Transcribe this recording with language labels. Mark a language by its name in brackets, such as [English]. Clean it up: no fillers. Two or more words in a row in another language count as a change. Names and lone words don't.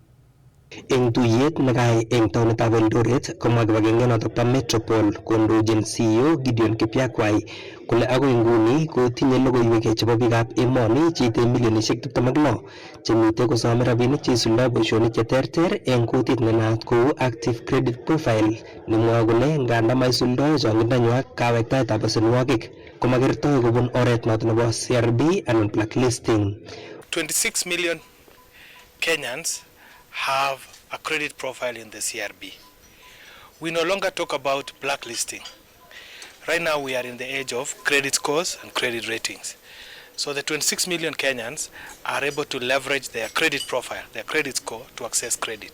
[Kalenjin] Eng tuyet nekai eng taunitab Eldoret komwa kibagenge notok bo Metropole kondochin CEO Gideon Kipyakwai kole agoi nguni kotinye logoiwek chebo biikab emoni cheite milionisiek 26 chemitei kosome rabinik cheisuldae boisionik cheterter eng kutit nenaat kou [English] Active Credit Profile [Kalenjin] nemwoe kole nganda maisuldae chongindonywa kawektaetab besenwogik komakertoi kobun oret notok nebo CRB anan blacklisting. [English] 26 million Kenyans have a credit profile in the CRB. We no longer talk about blacklisting. Right now we are in the age of credit scores and credit ratings. So the 26 million Kenyans are able to leverage their credit profile, their credit score to access credit.